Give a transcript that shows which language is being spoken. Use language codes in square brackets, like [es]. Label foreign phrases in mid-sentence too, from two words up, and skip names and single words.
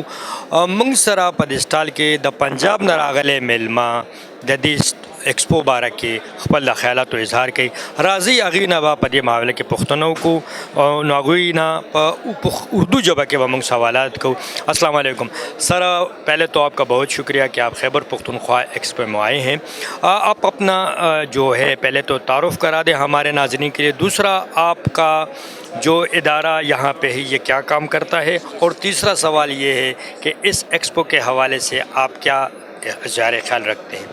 [ps] مونږ سره په دې سټال کې د پنجاب نه راغلی میلمه د دې ایکسپو باره کې خپل خیالاتو اظهار کوي. راځئ هغوی نه به په دې معامله کې پوښتنه وکړو نو هغوی نه په اردو ژبه کې به مونږ سوالات کوو. [ar] السلام علیکم سر. [ur] پہلے تو آپ کا بہت شکریہ کہ آپ خیبر پختونخوا ایکسپو میں آئے ہیں. آپ اپنا جو ہے پہلے تو تعارف کرا دیں ہمارے ناظرین کے لیے. دوسرا آپ کا جو ادارہ یہاں پہ ہے یہ کیا کام کرتا ہے, اور تیسرا سوال یہ ہے کہ اس ایکسپو کے حوالے سے آپ کیا اظہار خیال رکھتے ہیں.